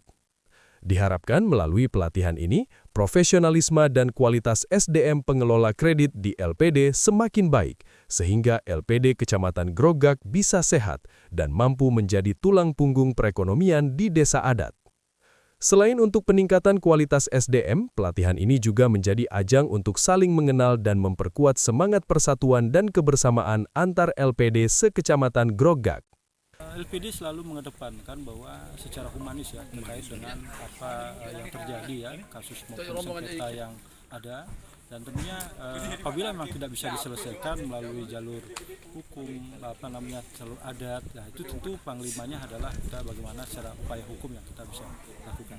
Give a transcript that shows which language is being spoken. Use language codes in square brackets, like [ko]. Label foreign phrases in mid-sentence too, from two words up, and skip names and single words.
[id] Diharapkan melalui pelatihan ini, profesionalisme dan kualitas SDM pengelola kredit di LPD semakin baik, sehingga LPD Kecamatan Grogak bisa sehat dan mampu menjadi tulang punggung perekonomian di desa adat. Selain untuk peningkatan kualitas SDM, pelatihan ini juga menjadi ajang untuk saling mengenal dan memperkuat semangat persatuan dan kebersamaan antar LPD se-Kecamatan Grogak. LPD selalu mengedepankan bahwa secara humanis ya terkait dengan apa yang terjadi ya, kasus maupun sengketa yang ada, dan tentunya apabila memang tidak bisa diselesaikan melalui jalur hukum, jalur adat, nah itu tentu panglimanya adalah kita bagaimana secara upaya hukum yang kita bisa lakukan.